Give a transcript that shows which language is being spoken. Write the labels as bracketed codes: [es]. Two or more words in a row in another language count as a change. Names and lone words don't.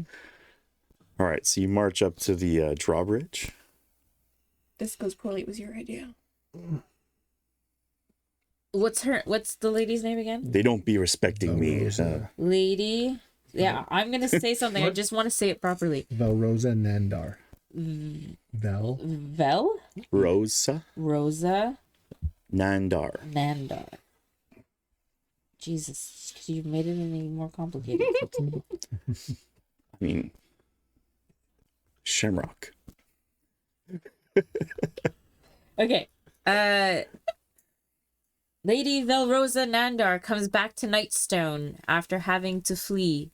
[en] All right, so you march up to the drawbridge. This goes poorly. It was your idea. What's the lady's name again? They don't be respecting me. Rosa. Lady. Yeah, I'm gonna say something. I just want to say it properly. Velrosa Nandar. Vel. Vel? Rosa Rosa Nandar. Nandar. Jesus, you've made it any more complicated. I mean, Shamrock. Okay. Lady Velrosa Nandar comes back to Nightstone after having to flee.